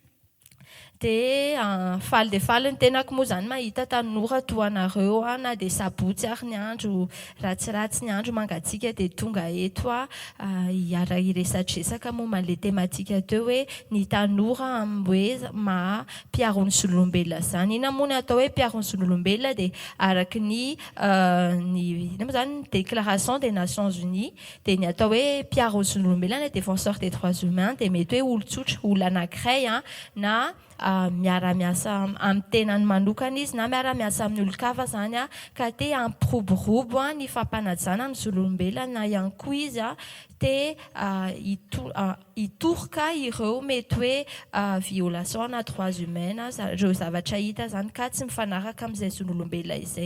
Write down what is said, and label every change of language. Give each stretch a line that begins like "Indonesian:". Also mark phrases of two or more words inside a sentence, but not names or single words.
Malagasy: Dia faly ny tenako moa zany mahita tanora toa anareo na dia sabotsy ary ny andro, ratsiratsy ny andro mangatsika dia tonga eto hiresadresaka momba an'ilay thématique teo hoe ny tanora hoe mpiaro ny zon'olombelona zany. Inona moa ny atao hoe mpiaro ny zon'olombelona dia araky ny
French: déclaration des Nations Unies
Malagasy: dia ny atao hoe mpiaro ny zon'olombelona,
French: défenseur des droits humains
Malagasy: dia mety hoe olon-tsotra, olona anankiray na miara-miasa amin'ny tenany manokana izy na miara-miasa amin'ny olon-kafa zany ka te hampiroborobo ny fampanajana ny zon'olombelona na ihany koa izy te hitoroka ireo mety hoe violation na
French: droits humains,
Malagasy: ireo zavatra hita zany ka tsy mifanaraka amin'izay zon'olombelona izay.